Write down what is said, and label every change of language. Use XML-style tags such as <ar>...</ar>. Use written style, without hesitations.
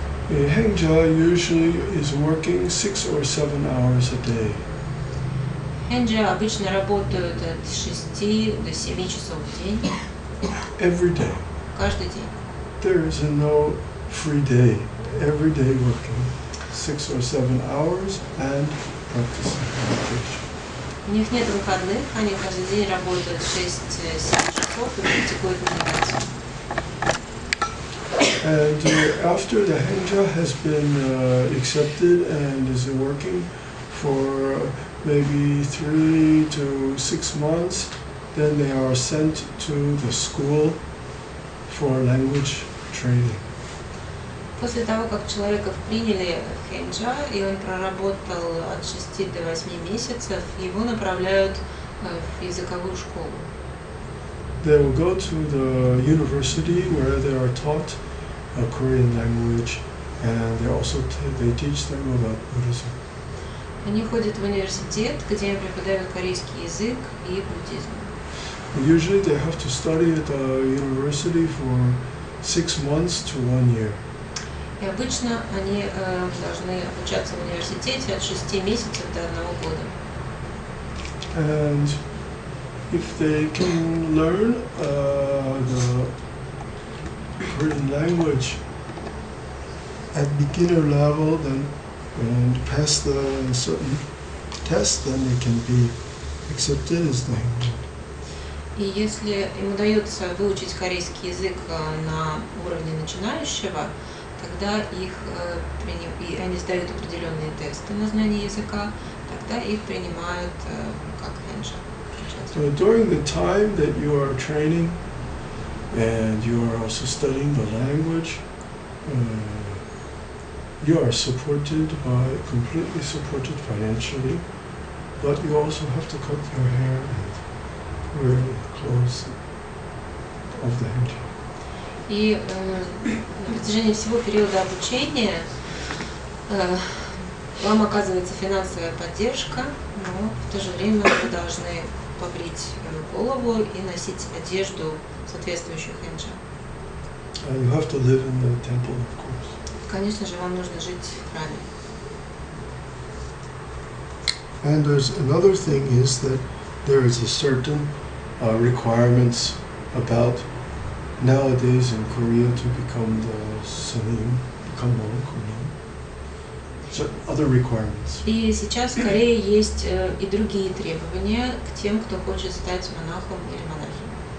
<en>A hengja usually is working 6 or 7 hours a day.</en> <ru>Хенджа обычно работают от 6 до 7 часов в день,</ru> <en>Every day.</en> <ru>каждый день.</ru> <en>There is no free day. Every day working 6 or 7 hours and practicing meditation.</en> <ru>У них нет выходных, они каждый день работают 6-7 часов и практикуют медитацию.</ru> <en>And after the hengja has been accepted and is working for maybe 3 to 6 months, then they are sent to the school for language training.</en> <ru>После того, как человека приняли в хенджа, и он проработал от 6 до 8 месяцев, его направляют в языковую школу.</ru> <en>They will go to the university where they are taught a Korean language, and they also they teach them about Buddhism.</en> <ru>Они ходят в университет, где им преподают корейский язык и буддизм.</ru> <en>Usually they have to study at the university for 6 months to 1 year.</en> <ru>И обычно они должны обучаться в университете от 6 месяцев до 1 года.</ru> <en>And if they can learn the Korean language at beginner level, then and pass the certain test, then they can be accepted as the Hangul.</en> <ru>И если им удается выучить корейский язык на уровне начинающего, тогда и они сдают определенные тесты на знание языка, тогда их принимают как хэнджа.</ru> <en>So during the time that you are training and you are also studying the language, you are completely supported financially, but you also have to cut your hair and wear clothes of the hanja.</en> <ru>И на протяжении всего периода обучения вам оказывается финансовая поддержка, но в то же время вы должны побрить голову и носить одежду, соответствующую хэнджа.</ru> <en>You have to live in the temple, of course.</en> <ru>Конечно же, вам нужно жить в храме.</ru> <en>And there's another thing is that there is a certain requirements about nowadays in Korea to become the sanim, become monk or nun. So other requirements.</en> <ru>И сейчас в Корее есть и другие требования к тем, кто хочет стать монахом или монахиней.</ru>